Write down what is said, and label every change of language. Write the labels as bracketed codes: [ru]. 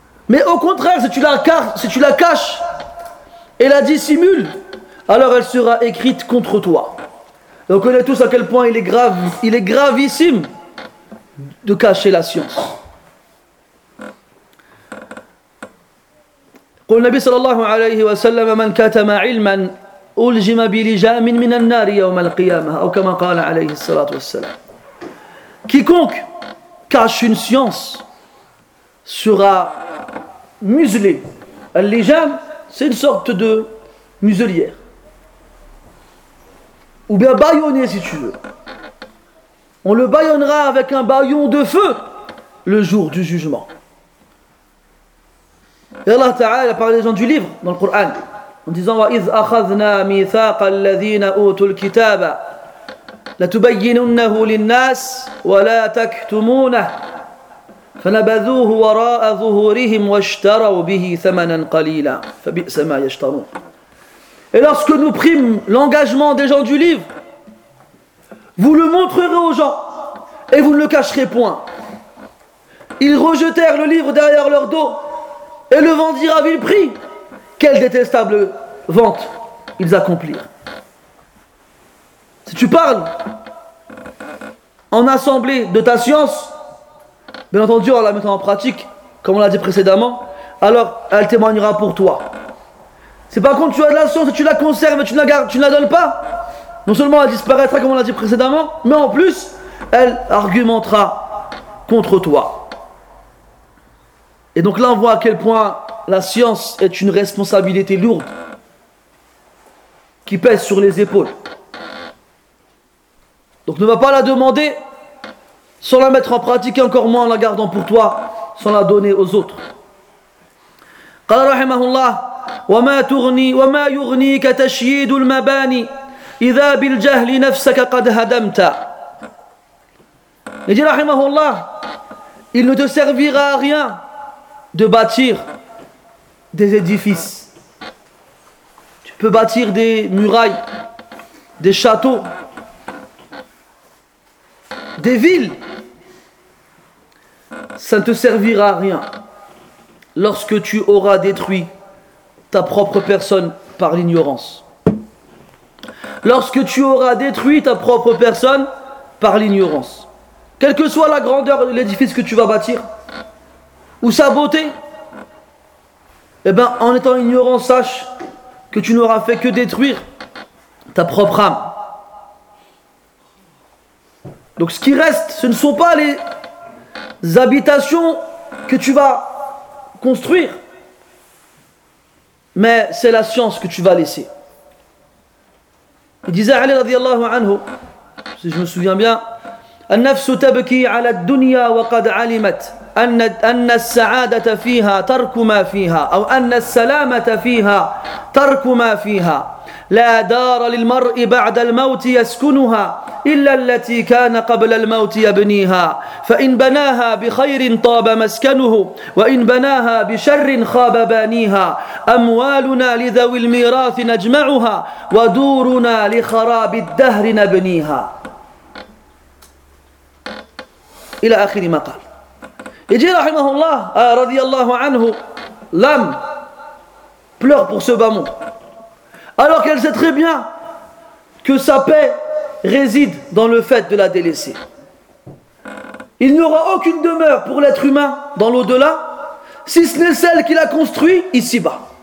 [fr] Mais au contraire, si tu la caches et la dissimules, alors elle sera écrite contre toi. Et on connaît tous à quel point il est gravissime de cacher la science. [ar] قول النبي صلى الله عليه وسلم من كتم علما ألجم بلجام من النار يوم القيامة أو كما قال عليه الصلاة والسلام. [fr] Quiconque cache une science sera muselé. Al-lijam, c'est une sorte de muselière. Ou bien bâillonné, si tu veux. On le bâillonnera avec un bâillon de feu le jour du jugement. [ar] Et Allah Ta'ala parle des gens du livre dans le Coran en disant: وَإِذْ أَخَذْنَا مِيثَاقَ الَّذِينَ أُوتُوا الْكِتَابَ لَتُبَيِّنُنَّهُ لِلنَّاسِ وَلَا تَكْتُمُونَهُ فَنَبَذُوهُ وَرَاءَ ظُهُورِهِمْ وَاشْتَرَوْا بِهِ ثَمَنًا قَلِيلًا فَبِئْسَ مَا يَشْتَرُونَ. [fr] Et lorsque nous prîmes l'engagement des gens du livre, vous le montrerez aux gens et vous ne le cacherez point. Ils rejetèrent le livre derrière leur dos et le vendirent à vil prix. Quelle détestable vente ils accomplirent. Si tu parles en assemblée de ta science, bien entendu en la mettant en pratique, comme on l'a dit précédemment, alors elle témoignera pour toi. C'est par contre tu as de la science et tu la conserves et tu ne la gardes, tu ne la donnes pas. Non seulement elle disparaîtra comme on l'a dit précédemment, mais en plus elle argumentera contre toi. Et donc là on voit à quel point la science est une responsabilité lourde qui pèse sur les épaules. Donc ne va pas la demander sans la mettre en pratique, et encore moins en la gardant pour toi sans la donner aux autres. [ar] قال رحمه الله: وما تغني وما يغنيك تشييد المباني إذا بالجهل نفسك قد هدمت. [fr] Il dit رحمه الله: il ne te servira à rien de bâtir des édifices. Tu peux bâtir des murailles, des châteaux, des villes. Ça ne te servira à rien lorsque tu auras détruit ta propre personne par l'ignorance. Lorsque tu auras détruit ta propre personne par l'ignorance. Quelle que soit la grandeur de l'édifice que tu vas bâtir, ou sa beauté, eh bien, en étant ignorant, sache que tu n'auras fait que détruire ta propre âme. Donc ce qui reste, ce ne sont pas les habitations que tu vas construire, mais c'est la science que tu vas laisser. Il disait Ali radiallahu anhu, si je me souviens bien: [ar] An-nafsu tabki ala ad-dunya wa qad alimat أن السعادة فيها ترك ما فيها أو أن السلامة فيها ترك ما فيها لا دار للمرء بعد الموت يسكنها إلا التي كان قبل الموت يبنيها فإن بناها بخير طاب مسكنه وإن بناها بشر خاب بانيها أموالنا لذوي الميراث نجمعها ودورنا لخراب الدهر نبنيها إلى آخر ما قال. [fr] Et dit rahimahullah, radiallahu anhu, l'âme pleure pour ce bas monde, alors qu'elle sait très bien que sa paix réside dans le fait de la délaisser. Il n'y aura aucune demeure pour l'être humain dans l'au-delà, si ce n'est celle qu'il a construite ici-bas.